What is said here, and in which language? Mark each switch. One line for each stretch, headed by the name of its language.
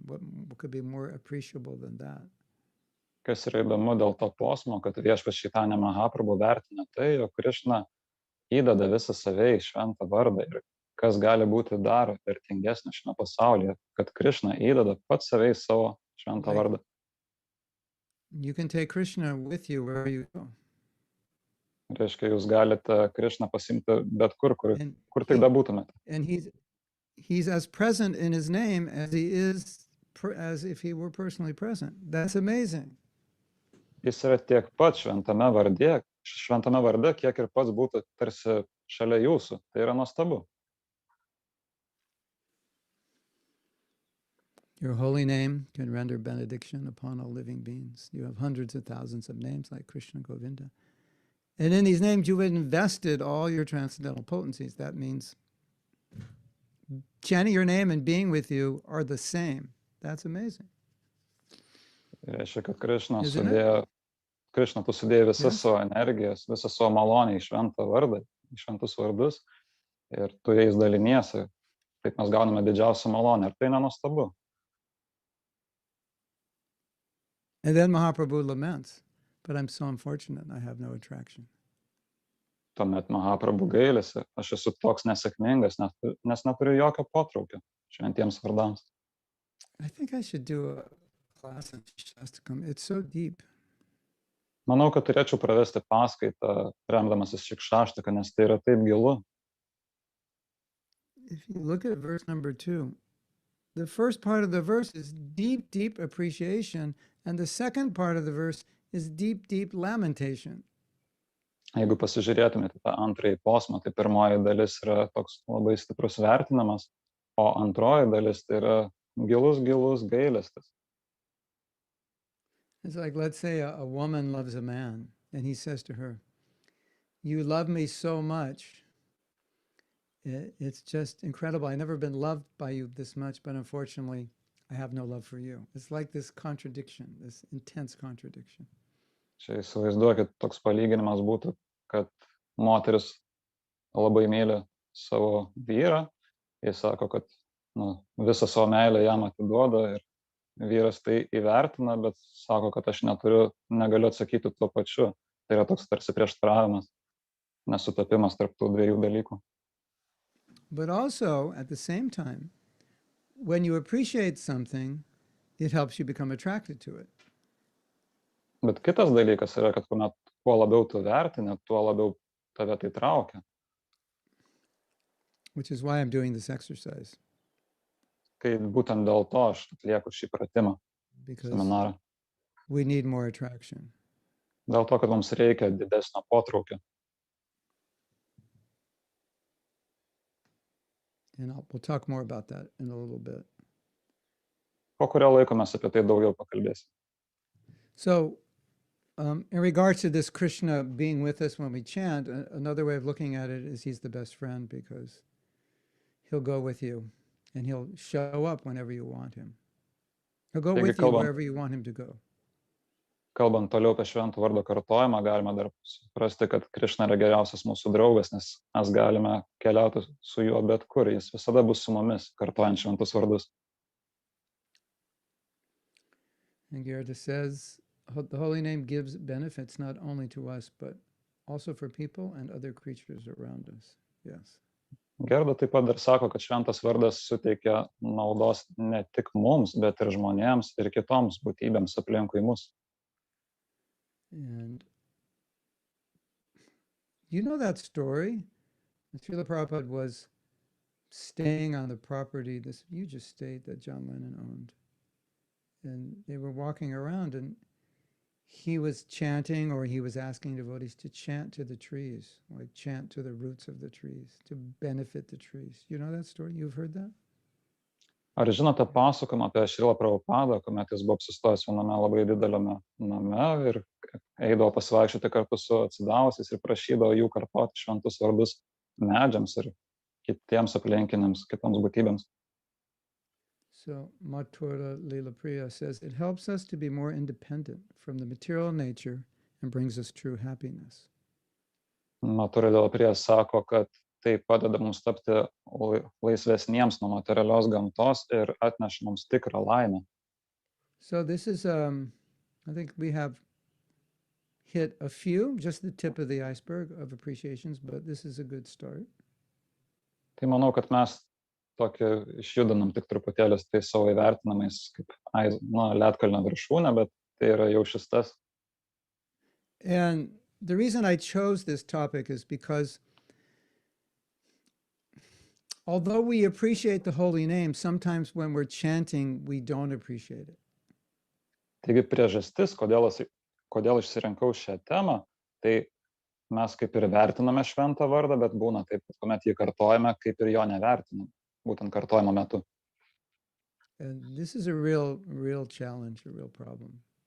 English: What could be more appreciable than that?
Lithuanian: Kas yra įdomu dėl to posmo, kad viešpats Chaitanya Mahaprabhu vertina tai, jog Krishna įdeda visą save į šventą vardą. Ir kas gali būti dar vertingesnio šiame pasaulyje, kad Krishna įdeda pats save į savo šventą vardą.
English: You can take Krishna with you wherever you go.
Lithuanian: Reiškia, jūs galite Krishna pasimti bet kur tik bebūtumėte.
English: And he's as present in his name as he is as if he were personally present. That's amazing.
Lithuanian: Jis yra tiek pat šventame varde, kiek ir pats būtų tarsi šalia jūsų. Tai yra nuostabu.
English: Your holy name can render benediction upon all living beings. You have hundreds of thousands of names like Krishna, Govinda. And in these names, you've invested all your transcendental potencies. That means chanting your name and being with you are the same. That's amazing.
Lithuanian: Reiškia, kad Krishna tu sudėjai visas savo energijas, visą savo malonę į šventą vardą, į šventus vardus, ir tu jais daliniesi. Taip mes gauname didžiausią malonę. Ir tai nenuostabu.
English: And then Mahaprabhu laments, but I'm so unfortunate, I have no attraction.
Lithuanian: Tuomet Mahaprabhu gailisi, aš esu toks nesėkmingas, nes neturiu jokio potraukio šventiems vardams.
English: I think I should do a class on Shastakam. It's so deep.
Lithuanian: Manau, kad turėčiau pravesti paskaitą, remdamasis šikšaštaka, nes tai yra taip gilu.
English: If you look at verse number 2, the first part of the verse is deep, deep appreciation, and the second part of the verse is deep, deep lamentation.
Lithuanian: Jeigu pasižiūrėtumėte tą antrąjį posmą, tai pirmoji dalis yra toks labai stiprus vertinamas, o antroji dalis tai yra gilus gailestis.
English: It's like, let's say a woman loves a man, and he says to her, "You love me so much. It's just incredible. I've never been loved by you this much, but unfortunately, I have no love for you." It's like this contradiction, this intense contradiction.
Lithuanian: Čia įsivaizduokit, toks palyginimas būtų, kad moteris labai myli savo vyrą, jis sako, kad visą savo meilę jam atiduoda ir vyras tai įvertina, bet sako, kad aš negaliu atsakyti tuo pačiu. Tai yra toks tarsi prieštaravimas, nesutapimas tarp tų dviejų dalykų.
English: But also, at the same time, when you appreciate something, it helps you become attracted to it.
Lithuanian: Bet kitas dalykas yra, kad kuo labiau tu vertini, tuo labiau tave tai traukia.
English: Which is why I'm doing this exercise.
Lithuanian: Kai būtent dėl to aš atlieku šį pratimą, seminarą.
English: We need more attraction.
Lithuanian: Dėl to, kad mums reikia didesnio potraukio.
English: And we'll talk more about that in a little bit.
Lithuanian: Po kurio laiko mes apie tai daugiau pakalbėsime.
English: So, in regards to this Krishna being with us when we chant, another way of looking at it is he's the best friend because he'll go with you and he'll show up whenever you want him. He'll go with you wherever you want him to go.
Lithuanian: Kalbant toliau apie šventų vardo kartojimą, galime dar suprasti, kad Krishna yra geriausias mūsų draugas, nes mes galime keliauti su juo bet kur. Jis visada bus su mumis, kartojant šventus vardus.
English: And Gerda says, the holy name gives benefits not only to us, but also for people and other creatures around us. Yes.
Lithuanian: Gerda taip pat dar sako, kad šventas vardas suteikia naudos ne tik mums, bet ir žmonėms ir kitoms būtybėms aplinkui mus.
English: And you know that story? Srila Prabhupada was staying on the property, this huge estate that John Lennon owned. And they were walking around and he was chanting, or he was asking devotees to chant to the trees, like chant to the roots of the trees, to benefit the trees. You know that story? You've heard that?
Lithuanian: Ar žinote pasakojimą apie Šrilą Prabhupadą, kuomet jis buvo apsistojęs viename labai dideliame name ir eidavo pasivaikščioti kartu su atsidavusiais ir prašydavo jų kartoti šventus vardus medžiams ir kitiems aplinkiniams, kitoms būtybėms.
English: So Mathura Lila Priya says, it helps us to be more independent from the material nature and brings us true happiness.
Lithuanian: Mathura Lila Priya sako, kad tai padeda mums tapti laisvesniems nuo materialios gamtos ir atneša mums tikrą laimę.
English: So this is, I think we have hit a few, just the tip of the iceberg of appreciations, but this is a good start.
Lithuanian: Tai manau, kad mes tokį išjudinam tik truputėlį tai savo įvertinamais kaip ledkalnio viršūnė, bet tai yra jau šis tas.
English: And the reason I chose this topic is because although we appreciate the holy name, sometimes when we're chanting, we don't appreciate it.
Lithuanian: Taigi priežastis, kodėl išsirinkau šią temą, tai mes kaip ir vertiname šventą vardą, bet būna taip, kad kuomet jį kartojame, kaip ir jo nevertiname, būtent kartojimo metu.
English: And this is a real challenge, a real problem.